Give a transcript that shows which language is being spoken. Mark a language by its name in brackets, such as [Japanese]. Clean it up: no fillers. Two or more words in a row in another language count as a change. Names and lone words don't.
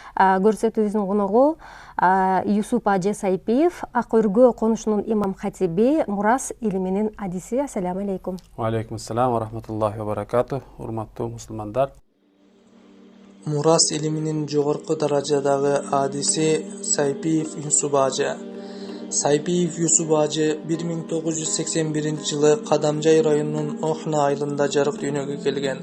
[Kyrgyz] Көрсөтүүбүздүн коногу Юсуп ажы Сайпиев, Акөргө конушунун имам хатиби Мурас илиминин адиси. [Arabic] السلام عليكم. عليكم السلام ورحمة الله وبركاته. [Kyrgyz] Урматтуу мусулмандар. Мурас илиминин жогорку даражадагы адиси Сайпиев Юсуп ажы. Сайпиев Юсуп ажы 1981-жылы Кадамжай районунун Охна айылында жарык дүйнөгө келген.